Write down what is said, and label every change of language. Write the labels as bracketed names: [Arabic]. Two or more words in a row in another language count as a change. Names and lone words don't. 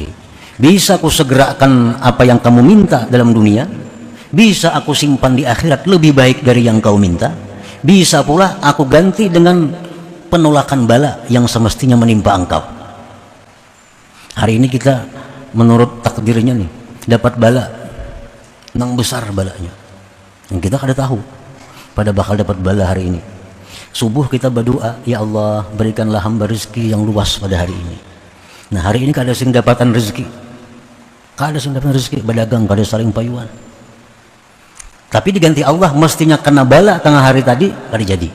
[Indonesian] Bisa aku segerakan apa yang kamu minta dalam dunia, bisa aku simpan di akhirat lebih baik dari yang kau minta, bisa pula aku ganti dengan penolakan bala yang semestinya menimpa engkau. [Banjar] Hari ini kita menurut takdirnya nih dapat bala nang besar balanya yang kita kada tahu pada bakal dapat bala hari ini. [Indonesian] Subuh kita berdoa, ya Allah berikanlah hamba rezeki yang luas pada hari ini. [Banjar] Nah hari ini kada sing dapatan rezeki, berdagang kada saling payuan, tapi diganti Allah mestinya kena bala tengah hari tadi kada jadi.